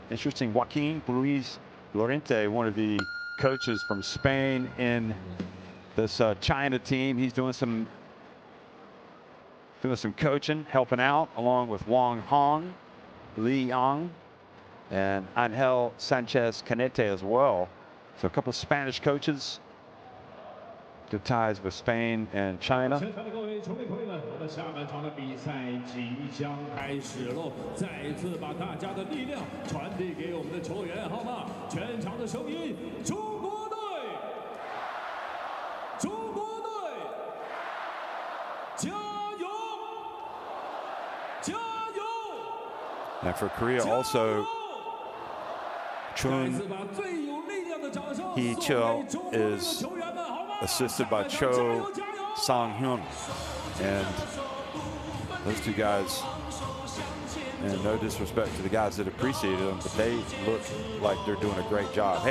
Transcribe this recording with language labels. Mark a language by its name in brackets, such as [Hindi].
[English] Interesting, Joaquin Luis Lorente, one of the coaches from Spain in this China team, he's doing some coaching, helping out, along with Wang Hong, Li Yang, and Angel Sanchez Canete as well. So a couple of Spanish coaches. Good ties with Spain and China. [Chinese] 现场的各位球迷朋友们，我们下半场的比赛即将开始喽！再次把大家的力量传递给我们的球员，好吗？全场的声音，中国队，中国队，加油，加油！ [English] And for Korea also, Chun Hee Chao is assisted by Cho Sang-hyun, and those 2 guys, and no disrespect to the guys that have preceded them, but they look like they're doing a great job.